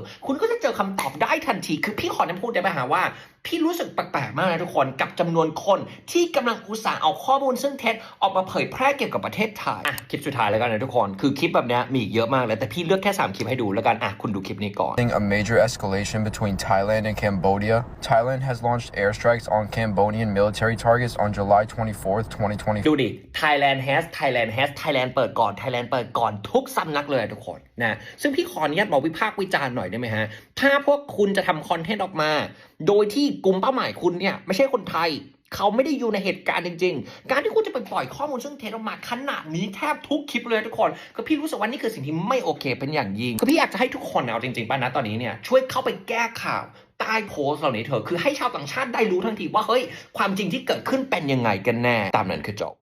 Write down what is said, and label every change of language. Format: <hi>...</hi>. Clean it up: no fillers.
<th>คุณก็จะเจอคำตอบได้ทันทีคือพี่ขอพูดได้ไหมฮะว่าพี่รู้สึกแปลกๆมากนะทุกคนกับจำนวนคนที่กำลังอุตส่าห์เอาข้อมูลซึ่งเท็จออกมาเผยแพร่เกี่ยวกับประเทศไทยคลิปสุดท้ายแล้วกันนะทุกคนคือคลิปแบบนี้มีเยอะมากเลยแต่พี่เลือกแค่3คลิปให้ดูแล้วกันคุณดูคลิปนี้ก่อน</th> <en>A major escalation between Thailand and Cambodia. Thailand has launched airstrikes on Cambodian military targets on July 24th, 2020.</en> <th>ดูดิ</th> <en>Thailand has</en> <th>เปิดก่อนทุกสำนักเลยทุกคนนะซึ่งพี่ขออนุญาตบอกวิพากษ์วิจารณ์หน่อยได้ไหมฮะถ้าพวกคุณจะทำคอนเทนต์ออกมาโดยที่กลุ่มเป้าหมายคุณเนี่ยไม่ใช่คนไทย เขาไม่ได้อยู่ในเหตุการณ์จริงๆการที่คุณจะไปปล่อยข้อมูลซึ่งเท็จออกมาขนาดนี้แทบทุกคลิปเลยทุกคนก็พี่รู้สึกว่านี่คือสิ่งที่ไม่โอเคเป็นอย่างยิ่งก็พี่อยากจะให้ทุกคนเอาจริงๆป่ะนะตอนนี้เนี่ยช่วยเข้าไปแก้ข่าวใต้โพสต์เหล่านี้เถอะคือให้ชาวต่างชาติได้รู้ทันทีว่าเฮ้ยความจริงที่เกิดขึ้นเป็นยังไงกันแน่ตามนั้นคือจบ</th>